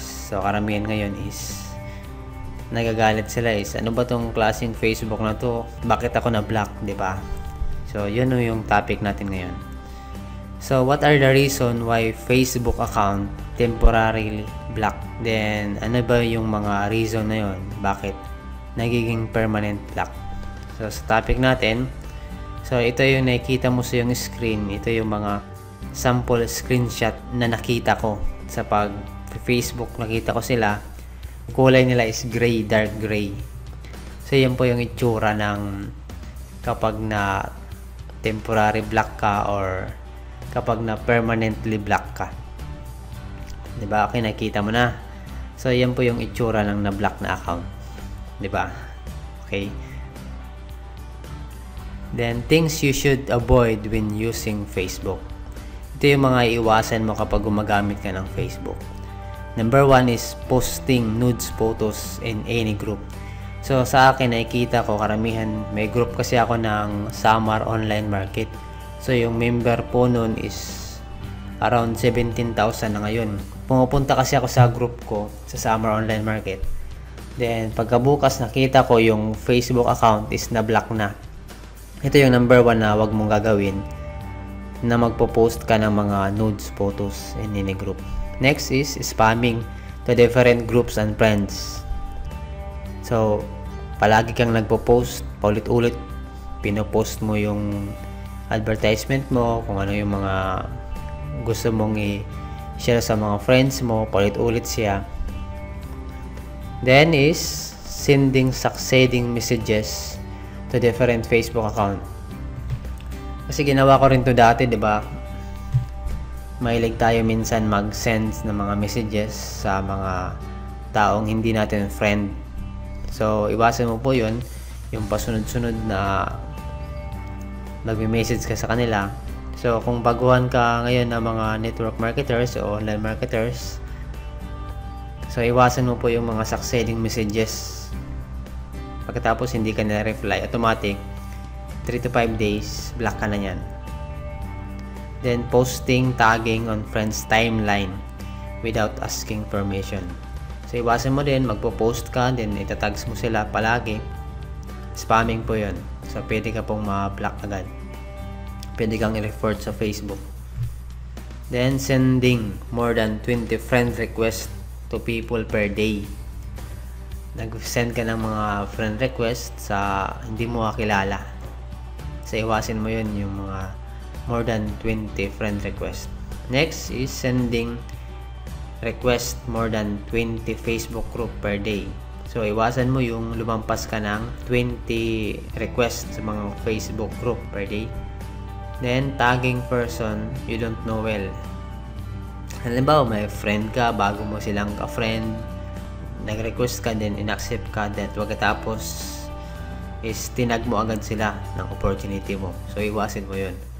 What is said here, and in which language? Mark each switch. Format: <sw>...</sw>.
<tl>So karamihan ngayon is nagagalit sila is ano ba tong klaseng Facebook na to? Bakit ako na-block, di ba? So yun yung topic natin ngayon.</tl> <en>So what are the reason why Facebook account temporarily block?</en> <tl>Then ano ba yung mga reason na yun? Bakit nagiging permanent block? So sa topic natin, so ito yung nakikita mo sa yung screen. Ito yung mga sample screenshot na nakita ko sa Facebook. Nakita ko sila. Kulay nila is gray, dark gray. So yan po yung itsura ng kapag na temporary block ka or kapag na permanently block ka. Diba? Okay, nakita mo na. So yan po yung itsura ng na-block na account. Diba? Okay.</tl> <en>Then, things you should avoid when using Facebook.</en> <tl>Ito yung mga iwasan mo kapag gumagamit ka ng Facebook.</tl> <en>Number 1 is posting nudes photos in any group.</en> <tl>So, sa akin, nakikita ko karamihan, may group kasi ako ng Samar Online Market. So, yung member po nun is around 17,000 na ngayon. Pumupunta kasi ako sa group ko sa Samar Online Market. Then, pagkabukas nakita ko yung Facebook account is na-block na. Ito yung number 1 na wag mong gagawin, na magpo-post ka ng mga</tl> <en>nudes photos in any group. Next is spamming to different groups and friends.</en> <tl>So, palagi kang nagpo-post, paulit-ulit, pinopost mo yung advertisement mo, kung ano yung mga gusto mong i-share sa mga friends mo, paulit-ulit siya.</tl> <en>Then is sending succeeding messages to different Facebook account.</en> <tl>Kasi ginawa ko rin to dati, 'di ba? Mahilig tayo minsan mag-send ng mga messages sa mga taong hindi natin friend. So, iwasan mo po yun, yung pasunod-sunod na nagme-message ka sa kanila. So, kung baguhan ka ngayon ng mga network marketers o online marketers, so iwasan mo po yung mga succeeding messages. Pagkatapos hindi ka na-reply, automatic 3 to 5 days, block ka na yan.</tl> <en>Then, posting, tagging on friends' timeline without asking permission.</en> <tl>So, iwasan mo din, magpo-post ka, then itatags mo sila palagi. Spamming po yun. So, pwede ka pong ma-block agad. Pwede kang i-report sa Facebook.</tl> <en>Then, sending more than 20 friend requests to people per day.</en> <tl>Nag-send ka ng mga friend request sa hindi mo kakilala. So, iwasin mo yun, yung mga</tl> <en>more than 20 friend request. Next is sending request more than 20 Facebook group per day.</en> <tl>So, iwasan mo yung lumampas ka ng 20 requests sa mga Facebook group</tl> <en>per day. Then, tagging person you don't know well.</en> <tl>Halimbawa, may friend ka, bago mo silang ka-friend, nag-request ka, then in-accept ka, then pagkatapos is tinag mo agad sila ng opportunity mo. So, iwasin mo yun.</tl>